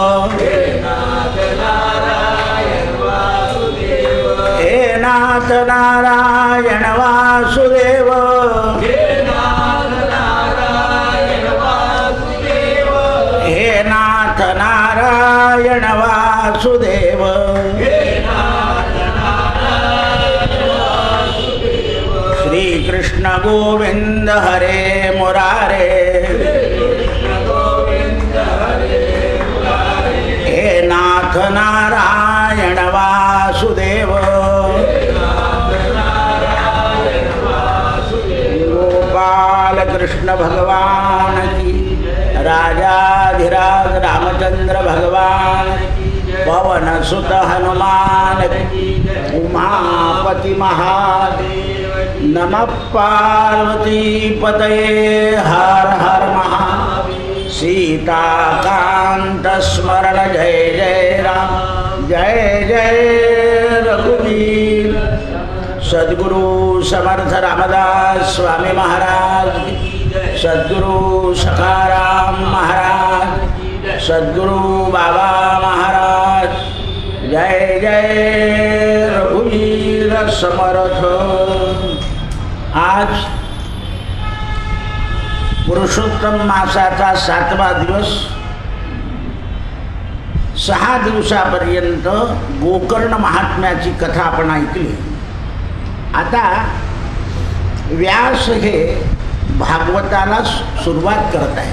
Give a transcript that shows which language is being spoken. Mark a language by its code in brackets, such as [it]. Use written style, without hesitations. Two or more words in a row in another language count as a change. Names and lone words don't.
[sa] हे नाथ नारायण वासुदेव हे नाथ नारायण वासुदेव श्रीकृष्ण गोविन्द हरे मुरारे [hi] हे नाथ नारायण वासुदेव गोपाल कृष्ण भगवान की राजाधिराज रामचंद्र भगवान पवन सुत हनुमान की [sa] उमापति महादेव नमः पार्वती पतये [hi] हर हर महादेव सीताकांत स्मरण जय जय राम जय जय रघुवीर सद्गुरु समर्थ रामदास स्वामी महाराज की सद्गुरु सखाराम महाराज सद्गुरु बाबा महाराज जय जय रघुवीर समर्थ। [mr] आज पुरुषोत्तम मासाचा 7वा दिवस 6 दिवसापर्यंत गोकर्ण महात्म्याची कथा आपण ऐकली। आता व्यास हे भागवताला सुरुवात करत आहे।